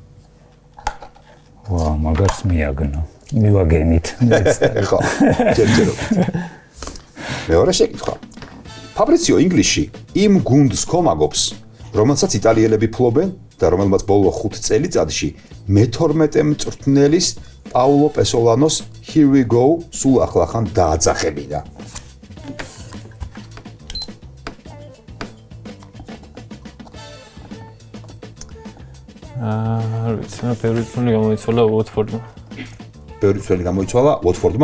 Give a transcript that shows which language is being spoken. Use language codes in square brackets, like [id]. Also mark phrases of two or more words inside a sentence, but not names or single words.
[ka] ვა, მაგარს მიაგნო. მივაგენით. ხო, ჯერჯერობით. მეორე შეკითხვა. ფაბრიციო ინგლისში იმ გუნდს ხომაგობს, რომელსაც იტალიელები ფლობენ და რომელმაც ბოლო 5 წელიწადში მე-12 მწვრთნელის პაულო პესოლანოს [en] Here we go [ka] სულ ახლახან დააძახებინა. არ ვიცი, მე ბევრი წელი გამოიცვალა უოტფორდმა. ბევრი წელი გამოიცვალა უოტფორდმა?